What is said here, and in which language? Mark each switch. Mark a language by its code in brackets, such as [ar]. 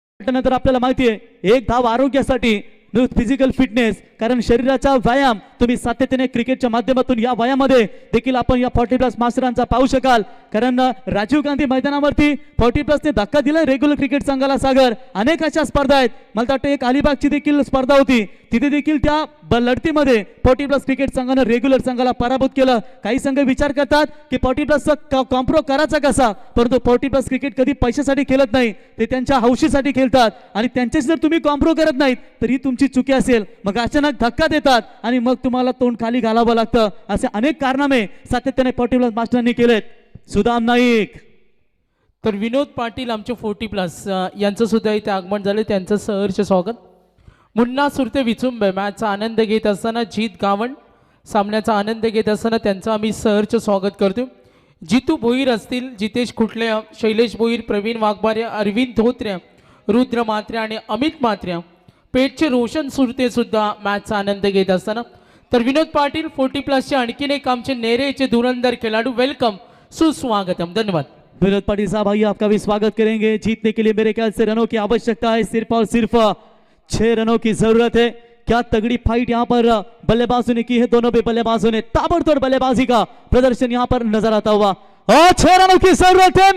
[mr] नंतर आपल्याला माहिती आहे एक धाव आरोग्यासाठी फिजिकल फिटनेस, कारण शरीराचा व्यायाम तुम्ही सातत्याने क्रिकेटच्या माध्यमातून या वयामध्ये देखील आपण या 40+ मास्टरांचा पाहू शकाल। कारण राजीव गांधी मैदानावरती 40+ ने धक्का दिला रेग्युलर क्रिकेट संघाला। सागर अनेक अशा स्पर्धा आहेत, मला वाटतं एक अलिबागची देखील स्पर्धा होती, तिथे देखील त्या लढतीमध्ये 40+ क्रिकेट संघानं रेग्युलर संघाला पराभूत केलं। काही संघ विचार करतात की 40+ कॉम्प्रो करायचा कसा, परंतु 40+ क्रिकेट कधी पैशासाठी खेळत नाही, ते त्यांच्या हौशीसाठी खेळतात आणि त्यांच्याशी जर तुम्ही कॉम्प्रो करत नाहीत तर ही तुमची चुकी असेल, मग अचानक धक्का देतात आणि मग तुम्हाला तोंड खाली घालावं लागतं। असे अनेक कारनामे सातत्याने 40+ मास्टरांनी केलेत। सुदाम नाईक, तर विनोद पाटील आमचे 40+ यांचं सुद्धा इथे आगमन झाले, त्यांचं सहर्ष स्वागत। मुन्ना सुरते विचुंबे मॅचचा आनंद घेत असताना, जीत गावण सामन्याचा आनंद घेत असताना त्यांचं आम्ही सहर्ष स्वागत करतो। जितू भोईर असतील, जितेश खुटले, शैलेश भोईर, प्रवीण वाघबारे, अरविंद धोत्रे, रुद्र मात्रे आणि अमित मात्रे, पेठचे रोशन सुरते सुद्धा मॅचचा आनंद घेत असताना, तर विनोद पाटील 40+ चे आणखीन एक आमचे नेरेचे धुरंधर खिलाडू, वेलकम, सुस्वागतम, धन्यवाद। [hi] विनोद पाटिल साहब आइए आपका भी स्वागत करेंगे। जीतने के लिए मेरे ख्याल से रनों की आवश्यकता है, सिर्फ और सिर्फ 6 रनों की जरूरत है। क्या तगड़ी फाइट यहाँ पर बल्लेबाजों ने की है, दोनों भी बल्लेबाजों ने ताबड़तोड़ बल्लेबाजी का प्रदर्शन यहाँ पर नजर आता हुआ, और 6 रनों की जरूरत है।